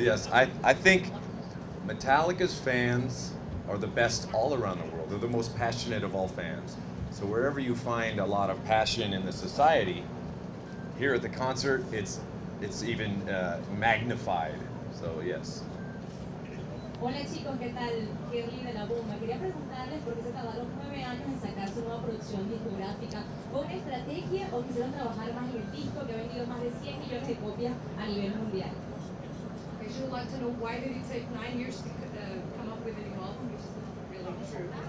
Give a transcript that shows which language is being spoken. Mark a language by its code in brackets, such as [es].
[en] I think Metallica's fans are the best all around the world. They're the most passionate of all fans. So wherever you find a lot of passion in the society, here at the concert, it's even magnified. So yes. [es] Hola chicos, ¿qué tal? Kerly de la Bomba. Quería preguntarles por qué se tardaron 9 años en sacar su nueva producción discográfica. ¿Fue una estrategia o quisieron trabajar más en el disco que ha vendido más de 100 millones de copias a nivel mundial? [en] Okay, she would like to know why did it take 9 years to come up with a new album, which is not really true.